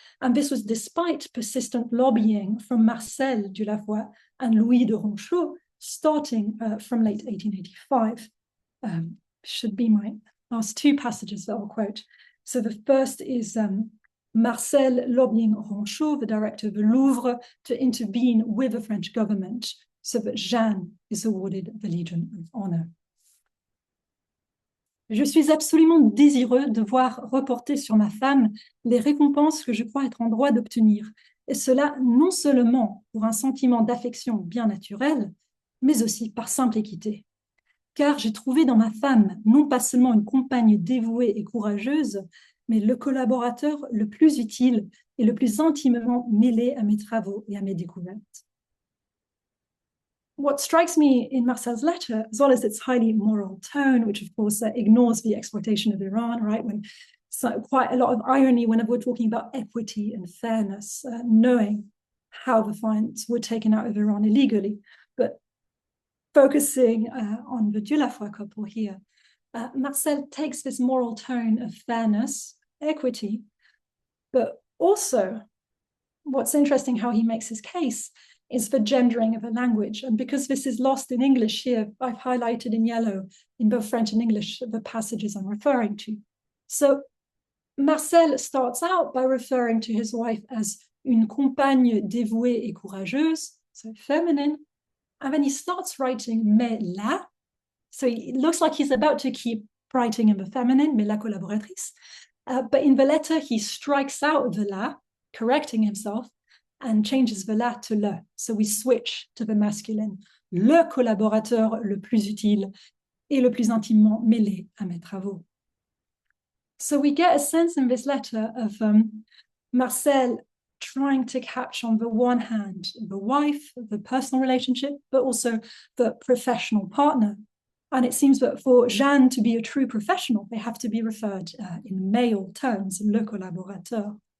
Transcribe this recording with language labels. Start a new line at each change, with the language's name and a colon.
English: And this was despite persistent lobbying from Marcel Dieulafoy and Louis de Ronchot, starting from late 1885. Should be my last two passages that I'll quote. So the first is Marcel lobbying Ronchot, the director of the Louvre, to intervene with the French government so that Jeanne is awarded the Legion of Honor.
French: Je suis absolument désireux de voir reporter sur ma femme les récompenses que je crois être en droit d'obtenir, et cela non seulement pour un sentiment d'affection bien naturel, mais aussi par simple équité. Car j'ai trouvé dans ma femme non pas seulement une compagne dévouée et courageuse, mais le collaborateur le plus utile et le plus intimement mêlé à mes travaux et à mes découvertes.
English: What strikes me in Marcel's letter, as well as its highly moral tone, which of course ignores the exploitation of Iran, right? When quite a lot of irony whenever we're talking about equity and fairness, knowing how the finds were taken out of Iran illegally, but focusing on the Dieulafoy couple here, Marcel takes this moral tone of fairness, equity, but also what's interesting how he makes his case is the gendering of a language. And because this is lost in English here, I've highlighted in yellow in both French and English the passages I'm referring to. So Marcel starts out by referring to his wife as
French: une compagne dévouée et courageuse,
English: so feminine, and then he starts writing
French: mais la,
English: so it looks like he's about to keep writing in the feminine,
French: mais la collaboratrice,
English: but in the letter he strikes out the la, correcting himself, and changes the la to le. So we switch to the masculine.
French: Le collaborateur le plus utile et le plus intimement mêlé à mes travaux.
English: So we get a sense in this letter of Marcel trying to capture on the one hand the wife, the personal relationship, but also the professional partner. And it seems that for Jeanne to be a true professional, they have to be referred in male terms,
French: le collaborateur.